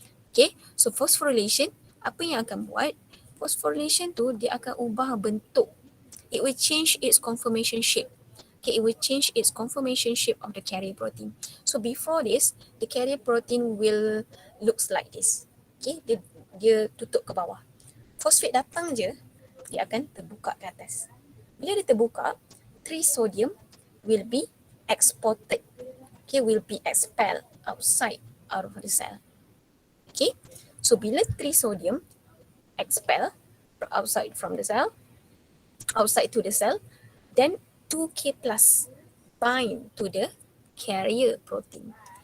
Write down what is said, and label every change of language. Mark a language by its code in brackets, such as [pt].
[ms] Okay, so phosphorylation, apa yang akan buat? Phosphorylation tu dia akan ubah bentuk. [en] It will change its conformation shape. Okay, it will change its conformation shape of the carrier protein. So before this, the carrier protein will looks like this. [ms] Okay, dia tutup ke bawah. Fosfat datang je, dia akan terbuka ke atas. Bila dia terbuka, [en] 3 sodium will be exported. Okay, will be expelled out of the cell. Okay, so bila 3 sodium expel outside to the cell, then 2K plus bind to the carrier protein.